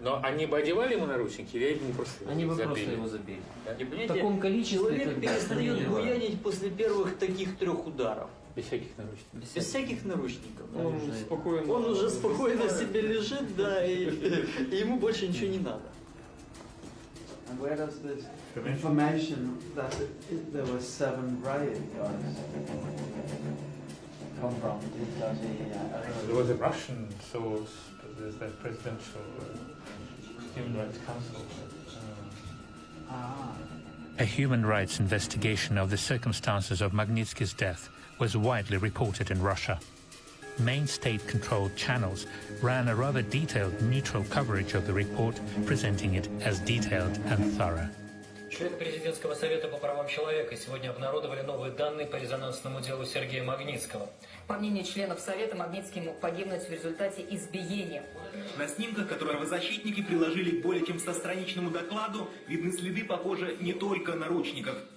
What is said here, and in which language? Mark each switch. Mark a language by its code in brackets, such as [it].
[ru] Но они бы одевали ему наручники, или они просто Они бы забили? просто его забили. Да? В таком количестве, человек перестает буянить после первых таких 3 ударов. Без всяких наручников. Без всяких наручников. Он уже спокойно себе лежит, да, и ему больше ничего не надо. [en] And where does this information that there were 7 riot guards come from? There was a Russian source, there's the presidential human rights council. A human rights investigation of the circumstances of Magnitski's death was widely reported in Russia. Main state-controlled channels ran a rather detailed, neutral coverage of the report, presenting it as detailed and thorough. [ru] Члены президентского совета по правам человека сегодня обнародовали новые данные по резонансному делу Сергея Магнитского. По мнению членов совета, Магнитский мог погибнуть в результате избиения. На снимках, которые правозащитники приложили к более чем 100-страничному докладу, видны следы, похоже, не только наручников.